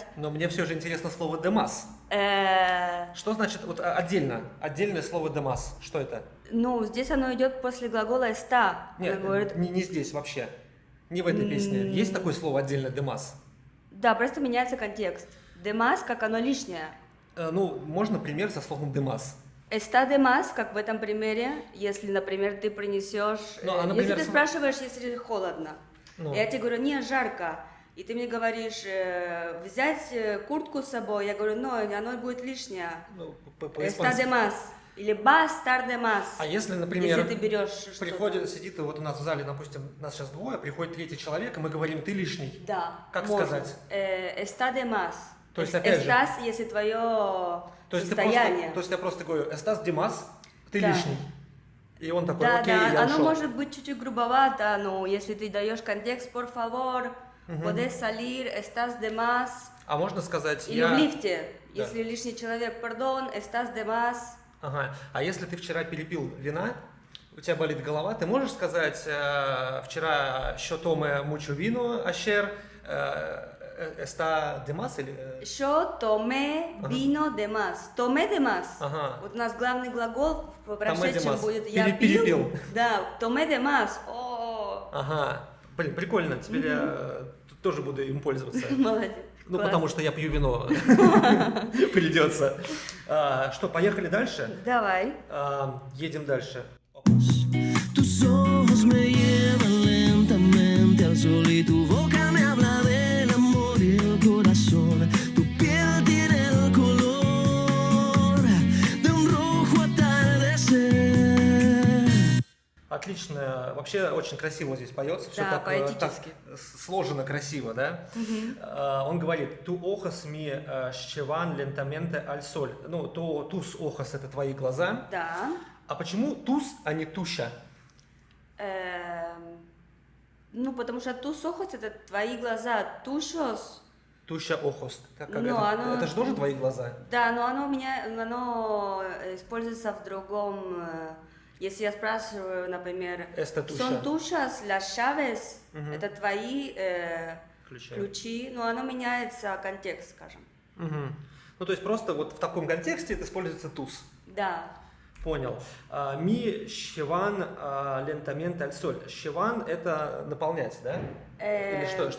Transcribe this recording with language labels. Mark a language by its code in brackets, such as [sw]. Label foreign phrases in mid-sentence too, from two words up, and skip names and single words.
[ru] Но мне все же интересно слово демас. Что значит вот отдельное слово демас? Что это? Ну, здесь оно идет после глагола está. Нет, Она говорит, не здесь вообще. Не в этой песне. Есть такое слово отдельно демас? да, просто меняется контекст. Demás, как оно лишнее. Ну, можно пример со словом демас. [es] Está de más, [ru] как в этом примере, если, например, ты принесешь... Ну, а, например, если ты спрашиваешь, если холодно, Ну. я тебе говорю, не, жарко, и ты мне говоришь, взять куртку с собой, я говорю, но оно будет лишнее. Ну, Está по-испански. [es] de más, или va a estar de más. [ru] А если, например, Если ты берешь что-то. приходит, сидит, вот у нас в зале, допустим, нас сейчас двое, приходит третий человек, и мы говорим, ты лишний. Да. Как можно. сказать? [es] Está de más. [ru] То есть, опять же, Estás, если твое То есть, состояние. я просто говорю, [es] Estás de más, [ru] ты Да. лишний. И он такой, Да, окей, да, я оно ушел. может быть чуть-чуть грубовато, но если ты даешь контекст, [es] por favor, puedes salir, estás de más. [ru] А можно сказать, Или я... в лифте, Да. если лишний человек, [es] perdón, estás de más. [ru] Ага. А если ты вчера перепил вина, у тебя болит голова, ты можешь сказать, вчера [es] yo tomé mucho vino, ayer está de más? [ru] Или, [es] Yo tomé vino de más. Tomé de más. [ru] Ага. Вот у нас главный глагол в прошедшем más. будет я Перепил. Да, [es] tomé de más. [ru] О, Ага. Блин, прикольно, теперь я тоже буду им пользоваться. молодец. Ну, Класс. потому что я пью вино. Придется. Что, поехали дальше? Давай. Едем дальше. [es] Tus ojos me llevan lentamente al sol y tu boca me habla del amor y el corazón. Tu piel tiene el color de un rojo atardecer. [ru] Отлично. Вообще очень красиво здесь поется. Все Да, так, поэтически. так сложено красиво, да? Он говорит, [es] tu ojos mi llevan lentamente al sol. [ru] Ну, [es] tus ojos [ru] это твои глаза. Да. А почему туз, а не туща? Ну, потому что [es] tus ojos [ru] это твои глаза, tuyos. [es] Tuyas ojos. [ru] Ну, оно- Это же тоже твои глаза? Да, но оно у меня, оно используется в другом Если я спрашиваю, например, [es] Esta tuya. son tuyas las llaves, [ru] это твои Ключи. ключи, но оно меняется контекст, скажем. Мгм. Ну, то есть просто вот в таком контексте это используется туз. Да. Понял. [es] Me llevan lentamente al sol. [ru] Щеван это наполнять, да? Или что это за